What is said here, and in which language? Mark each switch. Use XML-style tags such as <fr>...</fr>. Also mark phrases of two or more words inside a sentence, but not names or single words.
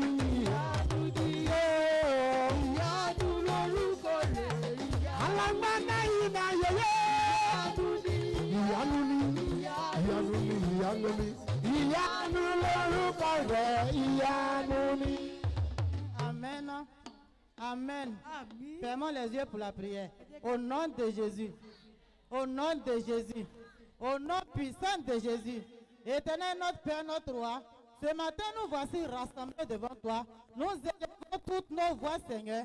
<yo>Ìyanu ni. Ìyanu lórúkọ rẹ̀ ìyanu. Alágbádá yìí máa yẹyẹ. Ìyanu ni. Ìyanu ni. Ìyanu ni. Ìyanu lórúkọ rẹ̀, ìyanu ni.</yo> <fr>Amen. Amen. Fermons les yeux pour la prière. Au nom de Jésus. Au nom de Jésus. Au nom puissant de Jésus. Éternel notre Père, notre Roi. Ce matin, nous voici rassemblés devant toi. Nous élevons toutes nos voix, Seigneur.</fr>